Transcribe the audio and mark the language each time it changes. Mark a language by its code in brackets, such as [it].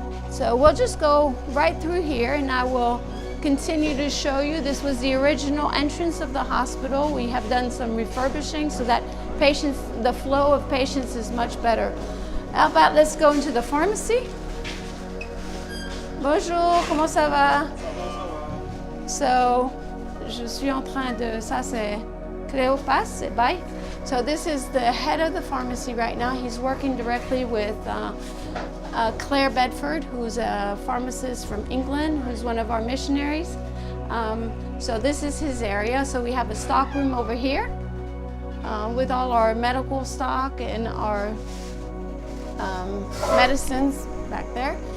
[en] So we'll just go right through here and I will continue to show you. This was the original entrance of the hospital. We have done some refurbishing so that the flow of patients is much better. How about let's go into the pharmacy? [fr] Bonjour, comment ça va? [en] So, [fr] je suis en train de, ça c'est Cléopas, c'est bye. [en] So this is the head of the pharmacy right now. He's working directly with Claire Bedford, who's a pharmacist from England, who's one of our missionaries. So this is his area. So we have a stock room over here with all our medical stock and our medicines back there.